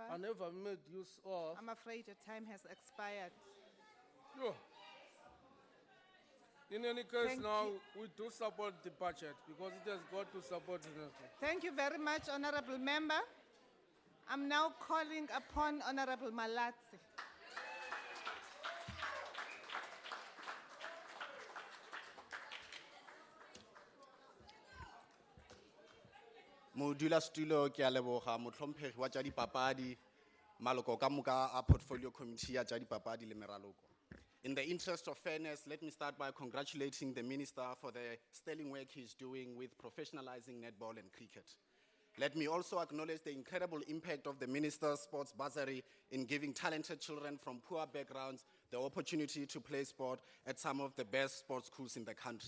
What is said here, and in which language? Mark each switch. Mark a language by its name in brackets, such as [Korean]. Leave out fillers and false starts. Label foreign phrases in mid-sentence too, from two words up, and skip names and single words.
[English] are never made use of. I'm afraid your time has expired. Yeah. In any case, Thank now you. we do support the budget because it has got to support the nation. Thank you very much, Honourable Member. I'm now calling upon Honourable Malatsi. [Northern Sotho] Modulasetulo ke a leboga motlhomphegi wa tša dipapadi maloko ka moka a [English] portfolio committee [Northern Sotho] ya tša dipapadi le meraloko. [English] In the interest of fairness, let me start by congratulating the Minister for the sterling work he's doing with professionalizing netball and cricket. Let me also acknowledge the incredible impact of the Minister's sports bursary in giving talented children from poor backgrounds the opportunity to play sport at some of the best sports schools in the country.